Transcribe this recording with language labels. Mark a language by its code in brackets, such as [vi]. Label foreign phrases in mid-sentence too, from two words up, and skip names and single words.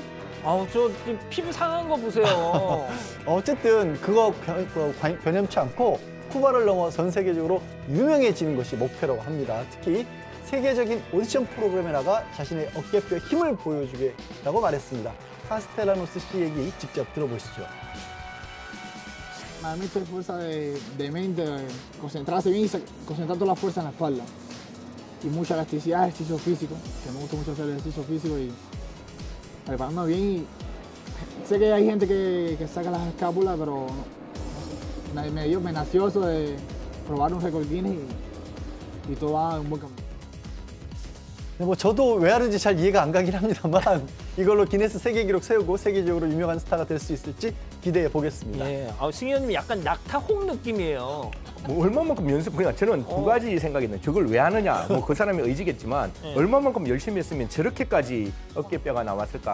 [ko] 저 피부 상한 거 보세요. 어쨌든 그거 변함치 않고 쿠바를 넘어 전 세계적으로 유명해지는 것이 목표라고 합니다. 특히 세계적인 오디션 프로그램에 나가 자신의 어깨뼈에 힘을 보여주겠다고 말했습니다. 카스텔라노스 씨 얘기 직접 들어보시죠. [es] Para mí esto es fuerza de mente, concentrarse bien y concentrar toda la fuerza en la espalda. Y mucha elasticidad, ejercicio físico, que me gusta mucho hacer ejercicio físico y prepararme bien. Y sé que hay gente que saca las escápulas, pero me nació eso de probar un récord Guinness y todo va en un buen camino. [ko] 뭐 저도 왜 하는지 잘 이해가 안 가긴 합니다만 이걸로 기네스 세계 기록 세우고 세계적으로 유명한 스타가 될 수 있을지 기대해 보겠습니다. 승희 의원님이 약간 낙타홍 느낌이에요. 얼마만큼 연습하냐? 저는 두 가지 생각이 있는데 저걸 왜 하느냐? 그 사람의 의지겠지만 얼마만큼 열심히 했으면 저렇게까지 어깨뼈가 나왔을까?